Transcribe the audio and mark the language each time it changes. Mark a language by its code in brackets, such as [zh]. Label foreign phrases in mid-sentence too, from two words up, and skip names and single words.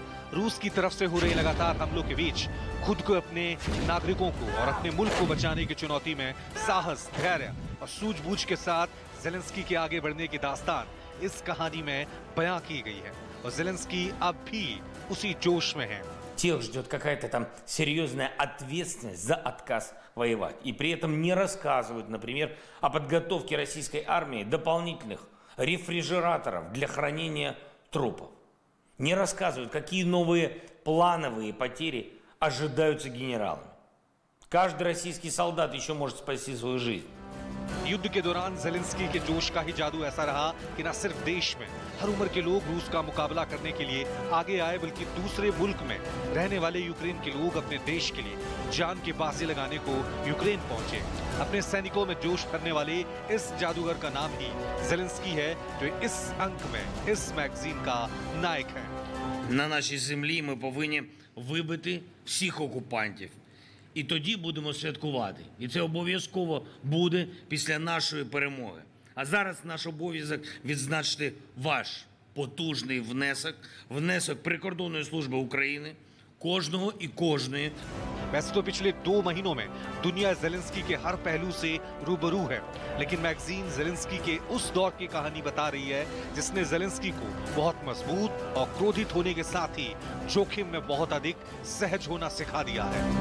[hi] रूस की तरफ से हो रहे लगातार हमलों के बीच खुद को, अपने नागरिकों को और अपने मुल्क को बचाने की चुनौती में साहस, धैर्य और सूझबूझ के साथ ज़ेलेंस्की के आगे बढ़ने की दास्तान इस कहानी में बयां की गई है, और ज़ेलेंस्की अब भी उसी जोश में है। [ru] Тех ждет какая-то там серьезная ответственность за отказ воевать. И при этом не рассказывают, например, о подготовке российской армии дополнительных рефрижераторов для хранения трупов. Не рассказывают, какие новые плановые потери ожидаются генералами. Каждый российский солдат еще может спасти свою жизнь. [hi] युद्ध के दौरान ज़ेलेंस्की के जोश का ही जादू ऐसा रहा कि न सिर्फ देश में हर उम्र के लोग रूस का मुकाबला करने के लिए आगे आए, बल्कि दूसरे मुल्क में रहने वाले यूक्रेन के लोग अपने देश के लिए जान की बाजी लगाने को यूक्रेन पहुंचे। अपने सैनिकों में जोश भरने वाले इस जादूगर का नाम ही ज़ेलेंस्की है, जो इस अंक में इस मैगजीन का नायक है। [uk] На нашій землі ми повинні вибити всіх окупантів. І тоді будемо святкувати. І це обов'язково буде після нашої перемоги. А зараз наш обов'язок відзначити ваш потужний внесок прикордонної служби України, кожного і кожної. [hi] वैसे तो पिछले 2 महीनों में दुनिया ज़ेलेंस्की के हर पहलू से रूबरू है, लेकिन मैगजीन ज़ेलेंस्की के उस दौर की कहानी बता रही है जिसने ज़ेलेंस्की को बहुत मजबूत और क्रोधित होने के साथ ही जोखिम में बहुत अधिक सहज होना सिखा दिया है।